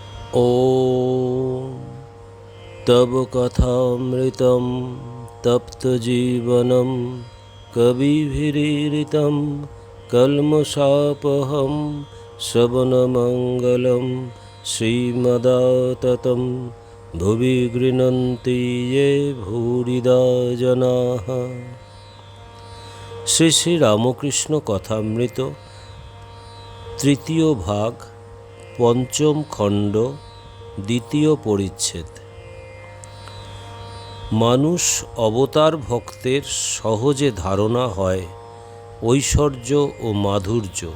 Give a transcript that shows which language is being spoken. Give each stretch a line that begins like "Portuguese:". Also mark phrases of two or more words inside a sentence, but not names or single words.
Sanskrit: ॐ तव कथामृतं तप्तजीवनं कविभिरीरितं कल्मषापहं श्रवणमङ्गलं श्रीमदाततं भुवि गृह्णन्ति ये भूरिदा जनाः।
Bangla: শ্রী শ্রী রামকৃষ্ণ কথামৃত তৃতীয় ভাগ পঞ্চম খণ্ড দ্বিতীয় পরিচ্ছেদ। মানুষ অবতার ভক্তের সহজে ধারণা হয় ঐশ্বর্য ও মাধুর্য।